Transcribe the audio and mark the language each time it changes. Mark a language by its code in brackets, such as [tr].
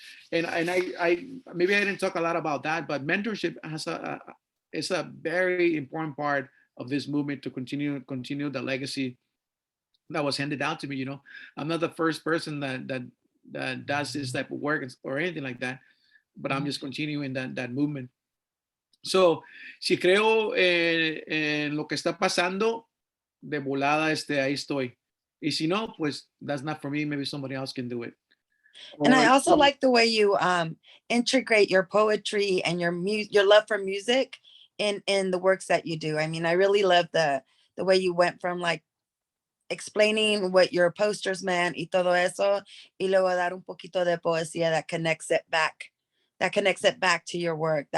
[en] And I maybe I didn't talk a lot about that, but mentorship is a very important part of this movement to continue the legacy that was handed down to me. You know, I'm not the first person that does this type of work or anything like that, but I'm just continuing that movement. So, [es] si creo en lo que está pasando, de volada, ahí estoy. Y si no, pues [en] that's not for me. Maybe somebody else can do it. And I also like the way you integrate your poetry and your love for music in the works that you do. I mean, I really love the way you went from like explaining what your posters meant [es] y todo eso, y luego dar un poquito de poesía [en] that connects it back to your work.